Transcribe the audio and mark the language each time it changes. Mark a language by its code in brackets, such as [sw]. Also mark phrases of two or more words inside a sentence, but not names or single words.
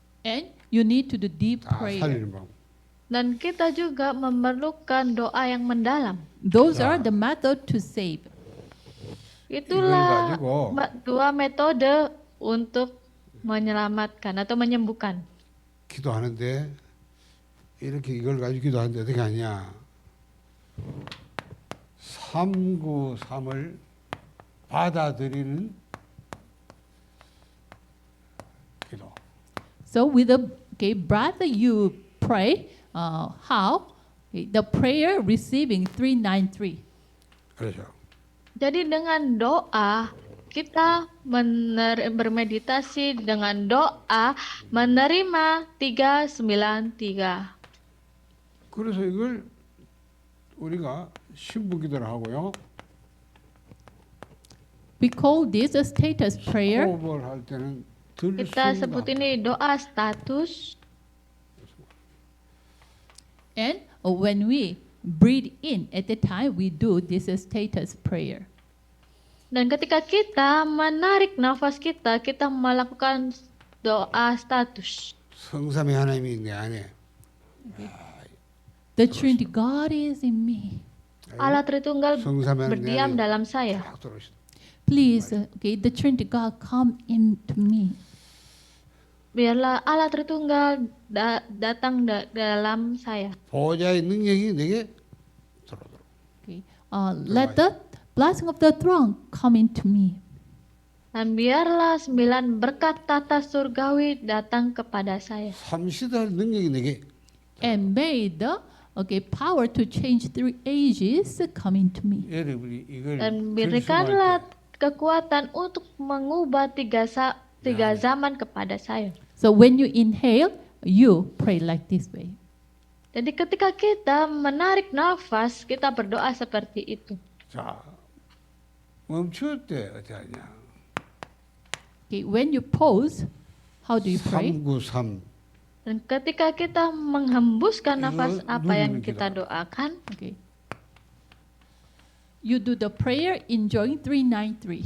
[en] And you need to do deep [ko] 다 [en] prayer. [ko] 살리는 방법. [id] Dan kita juga memerlukan doa yang mendalam. [en] Those [ko] 자. [en] are the method to save. [id] Itulah [ko] 가지고 [id] dua metode untuk menyelamatkan atau menyembuhkan. [ko] 기도하는데 이렇게 이걸 가지고 기도하는데 어떻게 하냐? 393을 받아들이는 기도. [en] So with the brother, you pray. How? Okay, the prayer receiving 393. [ko] 그렇죠. [id] Jadi dengan doa kita bermeditasi dengan doa menerima 393. [ko] 그래서 이걸 우리가 신부 기도를 하고요. [en] We call this a status prayer. [ko] 호흡을 할 때는 [id] Kita sebut [ko] 들숨과 [id] ini doa status. [en] And when we breathe in, at the time we do this status prayer. [id] Dan ketika kita menarik nafas kita melakukan doa status. [ko] 성삼위 하나님이 내 안에 [en] The Trinity God is in me. [id] Allah Tritunggal [ko] 성삼위 하나님 내 [id] berdiam [ko] 안에 [id] dalam saya. [ko] 쫙 들어오시다. [en] Please, the Trinity God come into me. [id] Biarlah Allah Tritunggal datang dalam saya. [ko] 보호자의 능력이 내게 들어오도록. [en] Okay. Let the blessing of the throne come into me. [id] Dan biarlah 9 berkat tata surgawi datang kepada saya. [ko] 삼시대의 능력이 내게 [en] And may the power to change 3 ages come into me. [ko] 여러분이 이걸 [id] Dan [ko] 들숨할 [id] berikanlah [ko] 때 [id] kekuatan untuk mengubah tiga zaman kepada saya. [en] So when you inhale, you pray like this way. [id] Jadi ketika kita menarik nafas, kita berdoa seperti itu. [ko] 자, 멈출 때 어떻게 하냐? [en] Okay, when you pause, how do you pray? 393 [id] Dan ketika kita menghembuskan nafas Itu apa yang dulu kita kita. doakan, [en] Okay. You do the prayer enjoying 393.